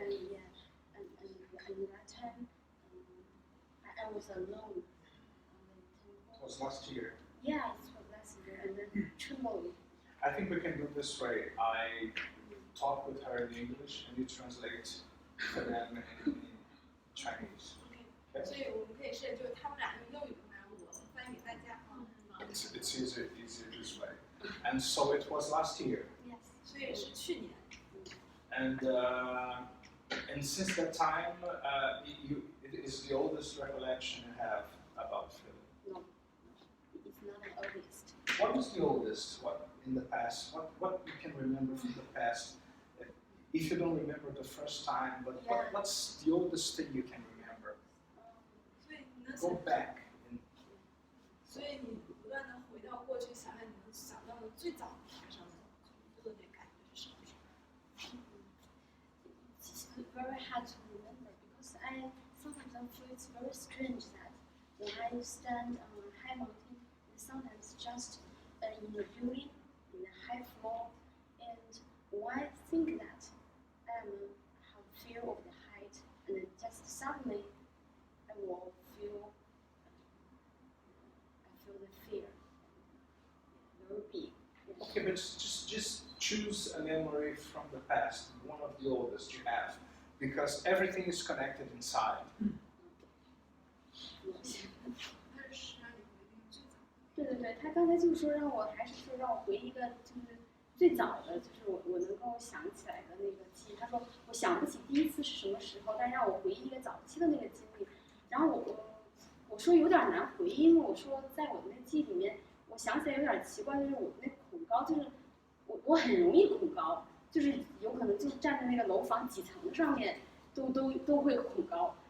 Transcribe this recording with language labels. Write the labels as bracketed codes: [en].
[en] And that time, I was alone. It was last year. Yeah, it was last year, and then trembling. I think we can do it this way. I talk with her in English, and you translate for them in Chinese. Okay? [zh] 所以我们可以试，就是他们俩用英语然后我翻译给大家。 [en] It's easier this way. And so it was last year. Yes. [zh] 所以是去年。 [en] And since that time, it is the oldest recollection you have about Philip. No, it's not the oldest. What was the oldest? What in the past? What you can remember from the past? If you don't remember the first time, but what's the oldest thing you can remember? [zh] 所以你能 [en] Go back. [zh] 所以你不断的回到过去，想想你能想到的最早发生的恐怖的那感觉是什么时候？ [en] It's very hard to remember because I sometimes feel it's very strange that when I stand on a high mountain, and sometimes just in a building, in a high floor, and when I think that I have fear of the height, and then just suddenly I will feel the fear. Okay, but just choose a memory from the past, one of the oldest you have, because everything is connected inside. [zh] 他是让你回忆最早。对对对，他刚才就是说让我回忆一个就是最早的，就是我能够想起来的那个记忆。他说我想不起第一次是什么时候，但是让我回忆一个早期的那个经历。然后我说有点难回忆，因为我说在我的那个记忆里面，我想起来有点奇怪，就是我那恐高，就是我很容易恐高，就是有可能就站在那个楼房几层上面都会恐高。